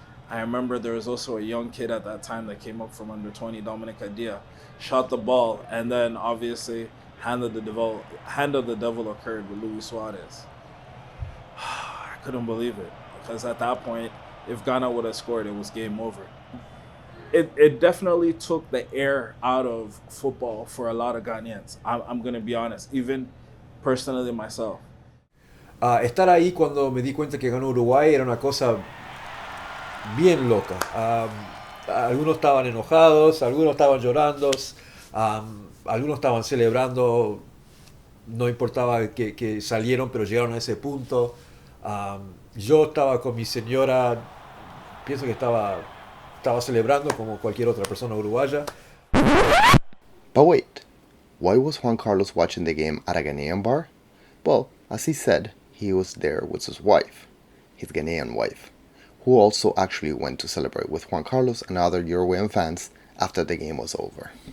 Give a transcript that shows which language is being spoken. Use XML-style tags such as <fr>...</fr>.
<en>I remember there was also a young kid at that time that came up from under 20, Dominic Adia, shot the ball, and then obviously hand of the devil occurred with Luis Suarez. I couldn't believe it, because at that point, if Ghana would have scored, it was game over. It definitely took the air out of football for a lot of Ghanaians. I'm going to be honest, even personally myself.</en> <es>Estar ahí cuando me di cuenta que ganó Uruguay era una cosa bien loca. Algunos estaban enojados, algunos estaban llorando, algunos estaban celebrando, no importaba que salieron, pero llegaron a ese punto. Yo estaba con mi señora, pienso que estaba celebrando como cualquier otra persona uruguaya.</es> <en>But wait, why was Juan Carlos watching the game at a Ghanaian bar? Well, as he said, he was there with his wife, his Ghanaian wife, who also actually went to celebrate with Juan Carlos and other Uruguayan fans after the game was over.</en>